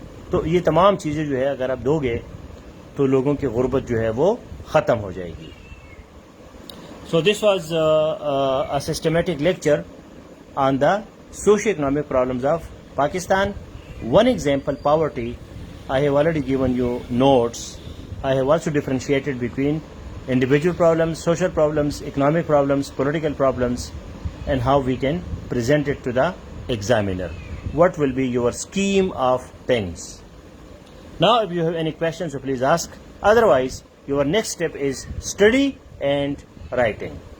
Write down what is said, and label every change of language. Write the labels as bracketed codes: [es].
[ur] تو یہ تمام چیزیں جو ہے اگر آپ دو گے تو لوگوں کی غربت جو ہے وہ ختم ہو جائے گی. [en] So this was a systematic lecture on the socio economic problems of Pakistan. One example, poverty. I have already given you notes. I have also differentiated between individual problems, social problems, economic problems, political problems, and how we can present it to the examiner. What will be your scheme of things? Now if you have any questions, so please ask. Otherwise, your next step is study and writing.